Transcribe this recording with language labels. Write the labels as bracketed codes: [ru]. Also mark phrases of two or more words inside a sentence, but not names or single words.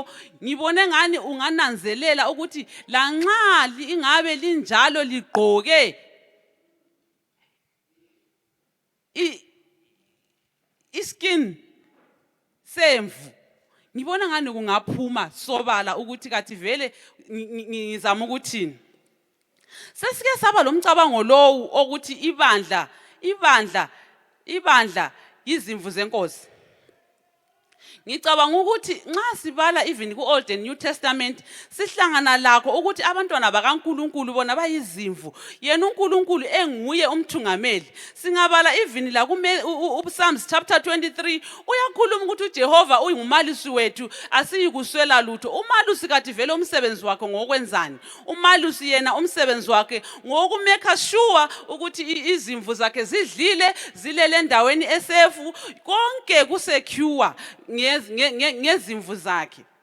[nd] Ngibone ngani ungananzelela ukuthi la nxa ingabe linjalo ligqoke iskin semvu, ngibona ngani kungaphuma sobala ukuthi kathi vele ngizama ukuthini. Sesike saba lomcabango lowu ukuthi ibandla izimvu zenkosi. Ngicabanga ukuthi nxa sibala even ku- [en] Old and New Testament [nd] sihlangana lakho ukuthi abantwana bakaNkulunkulu bona bayizimvu, yena uNkulunkulu enguye umthungameli. Singabala even la [en] Psalms chapter [nd] 23 uyakhuluma ukuthi uJehova uyingumalusi wethu asiyikuswela lutho. Umalusi kathi vele umsebenzi wakhe ngokwenzani? Umalusi yena umsebenzi wakhe ngokumeka sure ukuthi izimvu zakhe zidlile zilele endaweni esefu konke kusecure ngezimvu zakhe.